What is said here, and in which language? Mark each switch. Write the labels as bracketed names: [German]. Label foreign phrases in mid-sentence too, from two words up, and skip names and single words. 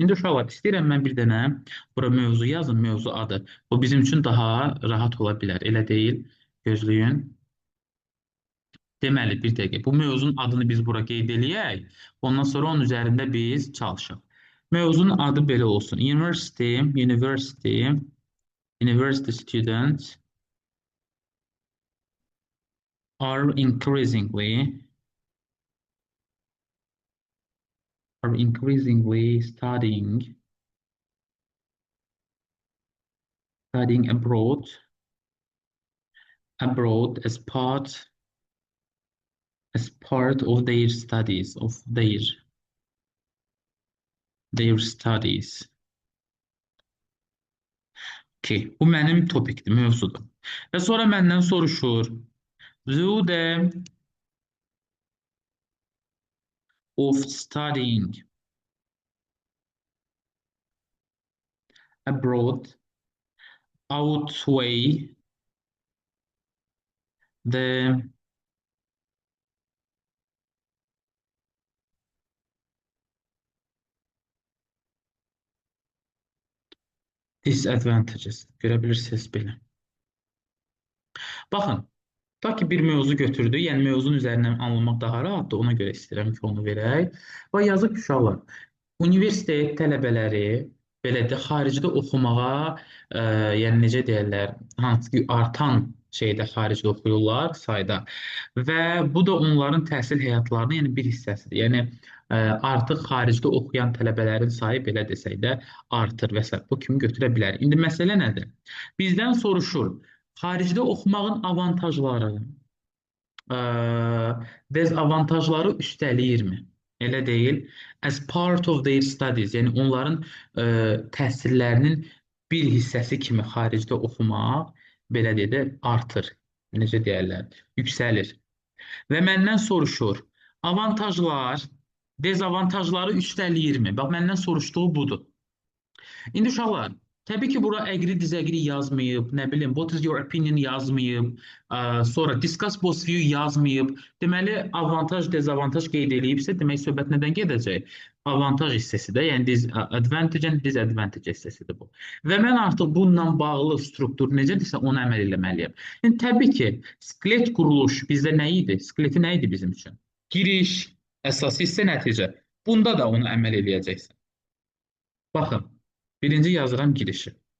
[Azerbaijani] İndi uşaqlar, istəyirəm mən bir dənə bura mövzu yazın, mövzu adı. Bu bizim üçün daha rahat ola bilər, elə deyil? Gözləyin. Deməli, bir dəqiqə. Bu mövzunun adını biz bura qeyd eləyək. Ondan sonra onun üzərində biz çalışaq. Mövzunun adı belə olsun. [English] University students are increasingly studying abroad as part as part of their studies, of their studies. [Azerbaijani] Okay, bu mənim topikdir, mövzudur. Və sonra məndən soruşur, [English] do the of studying abroad outweigh the disadvantages. [Azerbaijani] Görə bilirsiniz belə. Baxın, ta ki bir mövzu götürdü, yəni mövzunun üzərindən anlamaq daha rahatdır, ona görə istəyirəm ki, onu verək. Və yazıq ki, uşaqlar, universitet tələbələri belə də xaricdə oxumağa, yəni necə deyirlər, hansı ki artan şeydə xaricdə oxuyurlar sayda və bu da onların təhsil həyatlarının yəni bir hissəsidir. Yəni artıq xaricdə oxuyan tələbələrin sayı belə desək də artır və s. bu kimi götürə bilər. İndi məsələ nədir? Bizdən soruşur, xaricdə oxumağın avantajları dezavantajları üstəliyirmi? Elə deyil. [English] As part of their studies, [Azerbaijani] yəni onların təhsillərinin bir hissəsi kimi xaricdə oxumaq belə deyə də artır. Necə deyərlər? Yüksəlir. Və məndən soruşur, avantajlar dezavantajları üstəliyirmi? Bax, məndən soruşduğu budur. İndi uşaqlar, təbii ki, bura [English] agree, disagree [Azerbaijani] yazmayıb, nə bilim, [English] what is your opinion [Azerbaijani] yazmayıb, sonra [English] discuss both view [Azerbaijani] yazmayıb. Deməli, avantaj, dezavantaj qeyd edilibsə, demək söhbət nədən gedəcək? Avantaj hissəsidir, yəni [English] advantage and disadvantage [Azerbaijani] hissəsidir bu. Və mən artıq bununla bağlı struktur necədirsə ona əməl eləməliyəm. Yəni, təbii ki, skelet quruluş bizdə nə idi? Skeleti nə idi bizim üçün? Giriş, əsas hissə, nəticə. Bunda da onu əməl eləyəcəksən. Baxın. Birinci yazıram girişi.